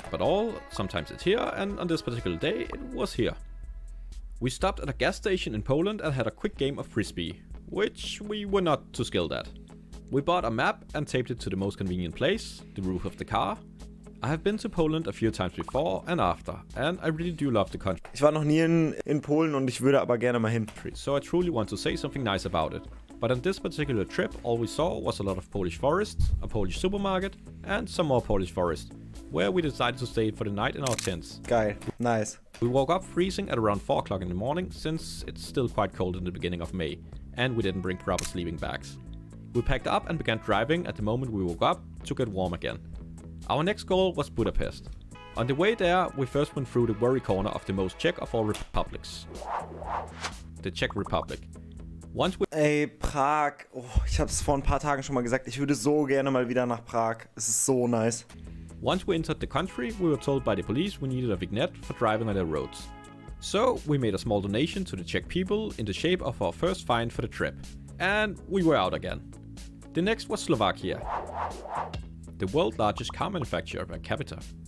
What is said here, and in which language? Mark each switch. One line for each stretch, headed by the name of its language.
English: But sometimes it's here, and on this particular day, it was here. We stopped at a gas station in Poland and had a quick game of Frisbee, which we were not too skilled at. We bought a map and taped it to the most convenient place, the roof of the car. I have been to Poland a few times before and after, and I really do love the country.
German: Ich war noch nie in Polen und ich würde aber gerne mal hin.
English: So I truly want to say something nice about it. But on this particular trip, all we saw was a lot of Polish forests, a Polish supermarket, and some more Polish forest, where we decided to stay for the night in our tents.
German: Geil, nice.
English: We woke up freezing at around 4 o'clock in the morning, since it's still quite cold in the beginning of May, and we didn't bring proper sleeping bags. We packed up and began driving at the moment we woke up to get warm again. Our next goal was Budapest. On the way there, we first went through the worry corner of the most Czech of all republics. The Czech Republic.
German: Ey, Prag. Oh, ich hab's vor ein paar Tagen schon mal gesagt. Ich würde so gerne mal wieder nach Prag. Es ist so nice.
English: Once we entered the country, we were told by the police we needed a vignette for driving on their roads. So, we made a small donation to the Czech people in the shape of our first fine for the trip. And we were out again. The next was Slovakia, the world's largest car manufacturer per capita.